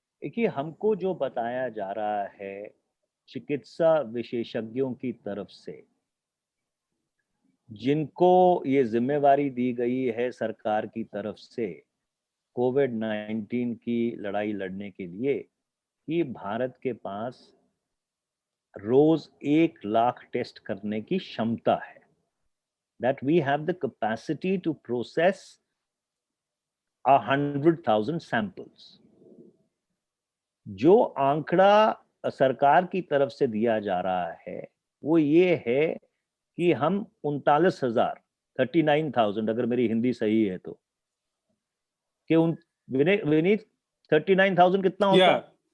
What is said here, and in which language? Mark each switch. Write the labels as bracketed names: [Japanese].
[Hindi] देखिए, हमको जो बताया जा रहा है चिकित्सा विशेषज्ञों की तरफ से, जिनको ये ज़िम्मेवारी दी गई है सरकार की तरफ से कोविड-19 की लड़ाई लड़ने के लिए, कि भारत के पास रोज़ 1 लाख टेस्ट करने की क्षमता है। [English] That we have the capacity to process 100,000 samples. [Hindi] जो आंकड़ा सरकार की तरफ से दिया जा रहा है, वो ये है कि हम 39,000 39,000 अगर मेरी हिंदी सही है तो, कि उन विनीत 39,000 कितना होता है?